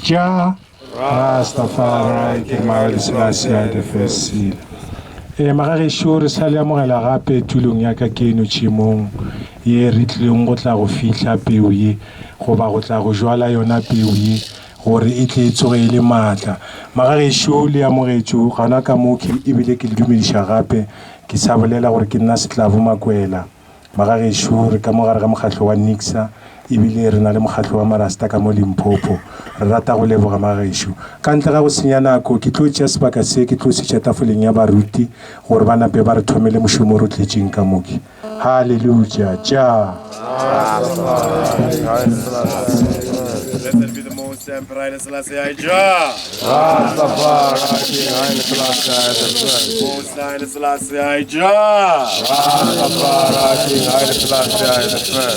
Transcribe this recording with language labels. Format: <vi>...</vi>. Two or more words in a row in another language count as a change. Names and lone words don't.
<en>Jah Rastafari, King Haile Selassie the first seal.</en> <nso>Magagesho re sa le amogela gape tulong ya ka keno tshimong ye re tlileng go tla go fihla peu ye goba go tla go jwala yona peu ye gore e tle e tsoge e le maatla. Magagesho le amogetšo gana ka moo ebile ke le dumediša gape ke sa bolela gore ke nna Setlavo Makwela. Magagesho re ka mogare ga mokgatlo wa Nixa ebile re na le mokgatlo wa Marasta ka mo Limpopo. Re rata go leboga Magagesho ka ntle ga go senya nako ke tlo tšea sebaka se ke tlo se tšea tafoleng ya baruti gore ba nape ba re thomele mošomo o re tletseng ka moke.</nso> <en>Hallelujah. Jah. Blessed be the Most Emperor Haile Selassie I Jah. Rastafari, King Haile Selassie I the first. Most Haile Selassie I Jah. Rastafari, King Haile Selassie I the first.</en>